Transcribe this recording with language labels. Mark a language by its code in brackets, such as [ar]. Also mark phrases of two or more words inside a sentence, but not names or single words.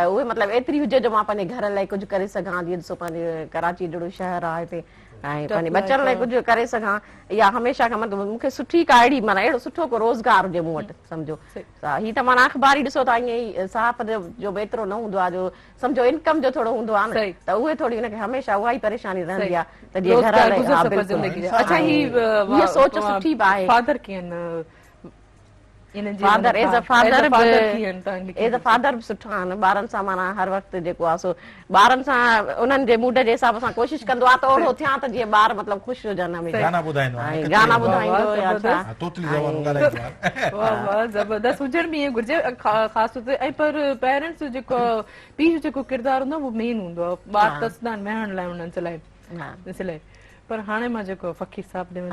[sd] उहे मतिलबु एतिरी हुजे जो मां पंहिंजे घर लाइ कुझु करे सघां जीअं ॾिसो पंहिंजे कराची जहिड़ो शहर आहे हिते ऐं पंहिंजे बचनि लाइ कुझु करे सघां या हमेशह खां मतिलबु मूंखे सुठी का अहिड़ी माना अहिड़ो सुठो को रोज़गार हुजे मूं वटि सम्झो हीअ त माना अख़बारी ॾिसो त ईअं ई साहब जो बि एतिरो न हूंदो आहे जो सम्झो इनकम जो थोरो हूंदो आहे न त उहे थोरी हुनखे हमेशह उहा ई परेशानी रहंदी आहे त जीअं घर लाइ हा, बिल्कुलु। अच्छा हीअ सोच सुठी बि आहे फादर कीअं [en] father as a father [sd] कीअं [en] as a father [sd] बि सुठा आहिनि ॿारनि सां माना हर वक़्तु जेको आहे सो ॿारनि सां उन्हनि जे मूड जे हिसाब सां कोशिशि कंदो आहे त ओड़ो थियां त जीअं ॿार मतिलबु ख़ुशि हुजनि हमेशह गाना ॿुधाईंदो आहे ऐं गाना ॿुधाईंदो या छा तोतली ज़बान ॻाल्हाईंदो आहे वाह वाह ज़बरदस्त हुजण बि ईअं घुरिजे ख़ासि तौर ते ऐं पर पेरेंट्स जेको पीउ जो जेको किरदारु हूंदो आहे उहो मेन हूंदो आहे ॿार तसदा आहिनि वेहण लाइ हुननि जे लाइ ॾिस लाइ पर हाणे मां जेको फ़क़ीर साहिब ॾे